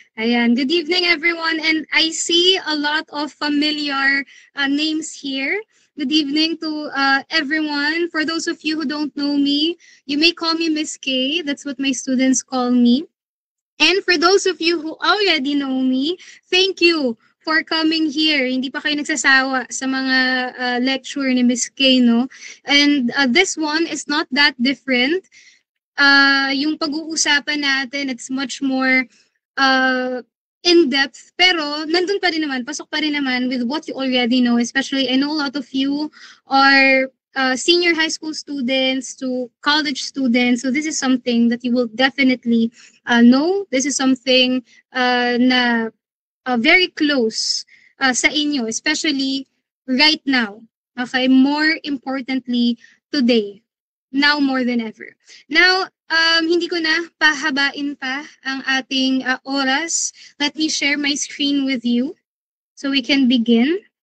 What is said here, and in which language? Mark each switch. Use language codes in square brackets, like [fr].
[en] Ayan, good evening everyone, and I see a lot of familiar names here. Good evening to everyone. For those of you who don't know me, you may call me Miss K. That's what my students call me. And for those of you who already know me, thank you for coming here. [tl] Hindi pa kayo nagsasawa sa mga lecture ni Miss K, no? [en] And this one is not that different. [tl] Yung pag-uusapan natin, [en] it's much more in-depth, [tl] pero nandun pa rin naman, pasok pa rin naman [en] with what you already know. Especially, I know a lot of you are senior high school students to college students, so this is something that you will definitely know. This is something na very close [tl] sa inyo, [en] especially right now. Okay, more importantly, today. Now more than ever. [tl] Now, hindi ko na pahabain pa ang ating oras. [en] Let me share my screen with you so we can begin.